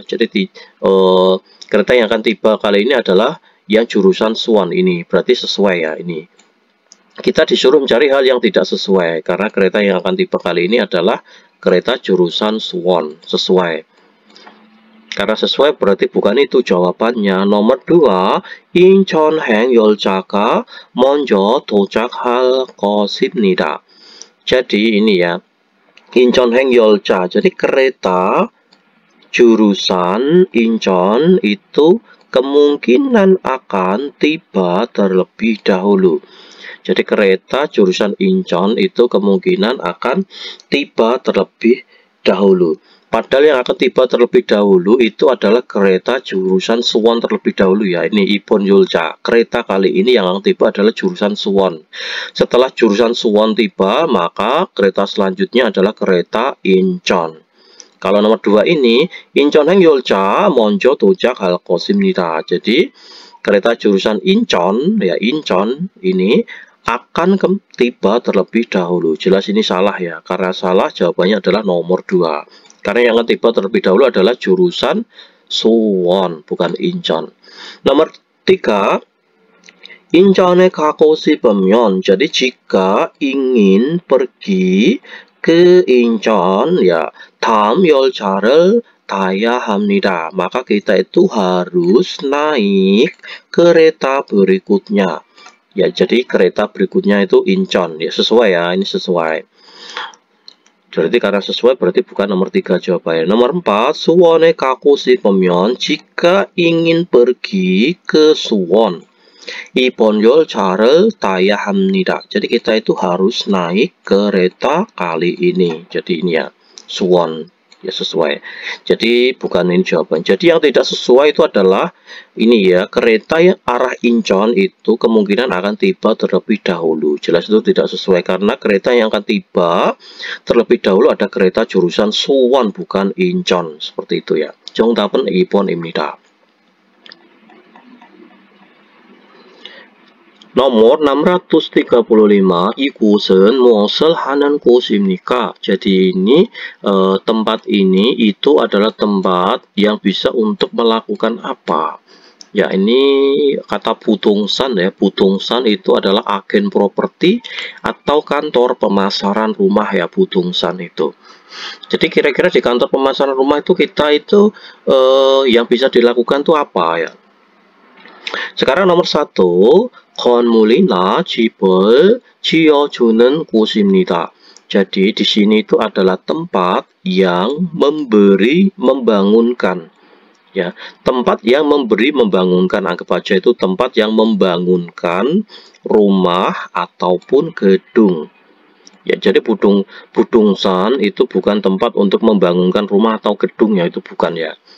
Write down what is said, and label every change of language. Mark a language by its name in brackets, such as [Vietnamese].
[Indonesian] Jadi kereta yang akan tiba kali ini adalah yang jurusan Suwon ini. Berarti sesuai ya ini. Kita disuruh mencari hal yang tidak sesuai. Karena kereta yang akan tiba kali ini adalah kereta jurusan Suwon. Sesuai. Karena sesuai berarti bukan itu jawabannya. [Korean] Nomor 2, 인천행 열차가 먼저 도착할 것입니다. [Indonesian] Jadi ini ya. [Korean] 인천행 열차. [Indonesian] Jadi kereta jurusan Incheon itu kemungkinan akan tiba terlebih dahulu. Jadi kereta jurusan Incheon itu kemungkinan akan tiba terlebih dahulu. Padahal yang akan tiba terlebih dahulu itu adalah kereta jurusan Suwon terlebih dahulu ya. [Korean] Ini 이번 열차. [Indonesian] Kereta kali ini yang akan tiba adalah jurusan Suwon. Setelah jurusan Suwon tiba, maka kereta selanjutnya adalah kereta Incheon. Kalau nomor 2 ini, [Korean] 인천행 열차 먼저 도착할 것입니다. [Indonesian] Jadi, kereta jurusan Incheon, ya Incheon ini akan tiba terlebih dahulu. Jelas ini salah ya. Karena salah, jawabannya adalah nomor 2. Karena yang akan tiba terlebih dahulu adalah jurusan Suwon, bukan Incheon. [Korean] Nomor 3, 인천에 가고 싶으면. [Indonesian] Jadi, jika ingin pergi ke Incheon, ya [Korean] 다음 열차를 타야 합니다. [Indonesian] Maka kita itu harus naik kereta berikutnya. Ya, jadi kereta berikutnya itu Incheon. Ya, sesuai ya, ini sesuai. Berarti karena sesuai berarti bukan nomor 3 jawabannya. Nomor 4, [Korean] 수원에 가고 싶으면. [Indonesian] Jika ingin pergi ke Suwon. [Korean] 이번 열차를 타야 합니다. [Indonesian] Jadi kita itu harus naik kereta kali ini. Jadi ini ya, suwon. Ya sesuai. Jadi bukan ini jawaban. Jadi yang tidak sesuai itu adalah ini ya, kereta yang arah Incheon itu kemungkinan akan tiba terlebih dahulu. Jelas itu tidak sesuai karena kereta yang akan tiba terlebih dahulu ada kereta jurusan Suwon bukan Incheon. Seperti itu ya. [Korean] 정답은 2번입니다. nomor 635, 이곳은 무엇을 하는 곳입니까? [Indonesian] Jadi ini tempat ini itu adalah tempat yang bisa untuk melakukan apa? Ya, ini kata 부동산 ya. 부동산 itu adalah agen properti atau kantor pemasaran rumah ya, 부동산 itu. Jadi kira-kira di kantor pemasaran rumah itu kita itu yang bisa dilakukan tuh apa ya? sekarang nomor 1, [Korean] 건물이나 집을 지어주는 곳입니다. [Indonesian] Jadi di sini itu adalah tempat yang membangunkan. Ya, tempat yang membangunkan, anggap aja itu tempat yang membangunkan rumah ataupun gedung. Ya, jadi 부동산 itu bukan tempat untuk membangunkan rumah atau gedung ya, itu bukan ya.